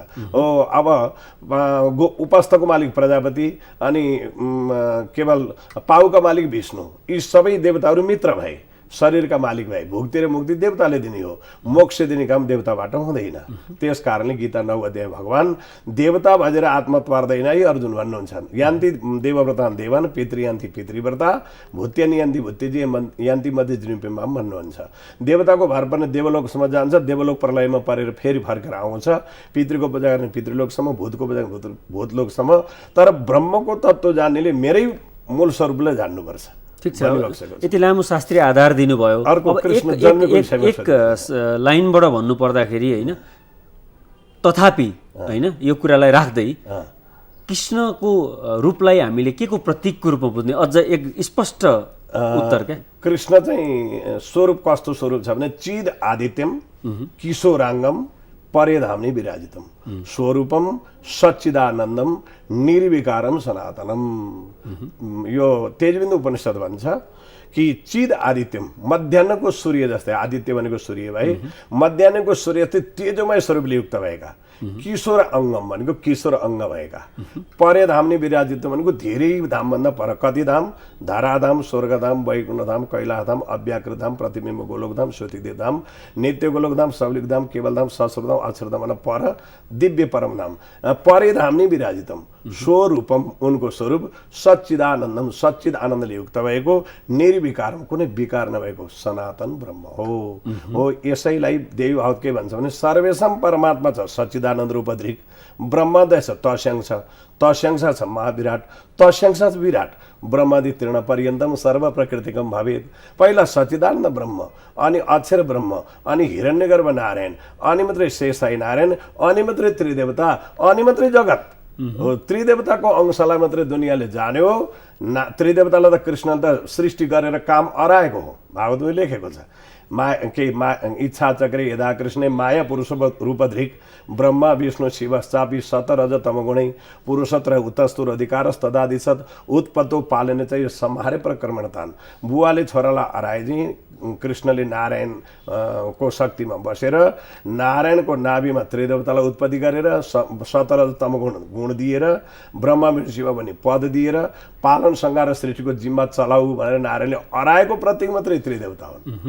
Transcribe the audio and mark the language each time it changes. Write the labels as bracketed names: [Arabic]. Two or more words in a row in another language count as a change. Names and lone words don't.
[Nepali] हो अब उपस्थको मालिक प्रजापति अनि केवल पाउका मालिक विष्णु। यी सबै देवताहरू मित्र भए, शरीरका मालिक भए। भुक्ति र मुक्ति देवताले दिने हो, मोक्ष दिने काम देवताबाट हुँदैन। त्यस कारणले गीता 9 अध्याय भगवान देवता भजेर आत्मा त्वार्दैन है अर्जुन भन्नुहुन्छ। [Sanskrit] यान्ति देवव्रता देवान पितृयान्ति पितृव्रता भूत्यानि यान्ति भूत्यजी यान्ति मध्ये जृम्पेमाम भन्नुहुन्छ। [Nepali] देवताको भर पर्ने देवलोकसम्म जान्छ, देवलोक प्रलयमा परेर फेरि फर्केर आउँछ। पितृको पूजा गर्ने पितृलोकसम्म, भूतको पूजा गर्ने भूतलोकसम्म। तर ब्रह्मको तत्त्व जान्नेले मेरै मूल स्वरूपलाई जान्नुपर्छ। ठिक छ, यति लामो शास्त्रीय आधार दिनुभयो। एक लाइनबाट भन्नुपर्दाखेरि होइन, तथापि होइन यो कुरालाई राख्दै कृष्णको रूपलाई हामीले के को प्रतीकको रूपमा बुझ्ने अझ एक स्पष्ट उत्तर क्या? कृष्ण चाहिँ स्वरूप कस्तो स्वरूप छ भने [Sanskrit] चिद आदित्यम किशोराङ्गम परेधाम्नि विराजितम स्वरूपम सच्चिदानन्दम निर्विकारम सनातनम। [Nepali] यो तेजबिन्दु उपनिषद भन्छ कि [Sanskrit] चिद आदित्यम, [Nepali] मध्याह्नको सूर्य जस्तै, आदित्य भनेको सूर्य भाइ, मध्याह्नको सूर्य जस्तै तेजोमय स्वरूपले युक्त भएका, [Sanskrit] किशोर अङ्गम [Nepali] भनेको किशोर अङ्ग भएका, [Sanskrit] परेधाम्नि विराजित [Nepali] भनेको धेरै धामभन्दा पर। कति धाम? धराधाम, स्वर्गधाम, वैकुण्ठधाम, कैलाशधाम, अव्याकृतधाम, प्रतिबिम्ब गोलोकधाम, श्रुतिदेव धाम, नित्य गोलोकधाम, सबलिकधाम, केवलधाम, सहस्रधाम, अक्षरधाम पर दिव्य परमधाम। [Sanskrit] परेधाम्नि विराजितम स्वरूपम, [Nepali] उनको स्वरूप सच्चिदानन्दम, सच्चिद आनन्दले युक्त भएको, निर्विकारम, कुनै विकार नभएको सनातन ब्रह्म हो। यसैलाई देवी भागवत के भन्छ भने [Sanskrit] सर्वेशम परमात्मा छ सच्चिदानन्द रूपधृक, ब्रह्मदय छ तस्यांश, तस्यांश छ महाविराट, तस्यांश छ विराट, ब्रह्मादि तृण पर्यन्तम सर्व प्रकृतिकम भवेत्। [Nepali] पहिला सच्चिदानन्द ब्रह्म, अनि अक्षर ब्रह्म, अनि हिरण्यगर्भ नारायण, अनि मात्रै शेषाई नारायण, अनि मात्रै त्रिदेवता, अनि मात्रै जगत। त्रिदेवताको अंशलाई मात्रै दुनियाँले जान्यो। त्रिदेवतालाई त कृष्णले त सृष्टि गरेर काम अराएको हो, भागवतमा लेखेको छ। [Sanskrit] इच्छा चक्रे यदा कृष्णे माया पुरुष रूपधृक ब्रह्मा विष्णु शिवश्चापि सतरज तमगुणै पुरुषत्र उत्तस्तुर अधिकारस्तदादिशत उत्पत्तो पालने [Nepali] चाहिँ यो [Sanskrit] सम्हारे प्रक्रमणतान [Nepali] बुवाले छोरालाई हराएपछि कृष्णले नारायण को शक्तिमा बसेर नारायणको नाभिमा त्रिदेवतालाई उत्पत्ति गरेर सतरज तमगुण दिएर ब्रह्मा विष्णु शिव भन्ने पद दिएर पालन सङ्घार सृष्टिको जिम्मा चलाऊ भनेर नारायणले हराएको प्रतीक मात्रै त्रिदेवता हुन्।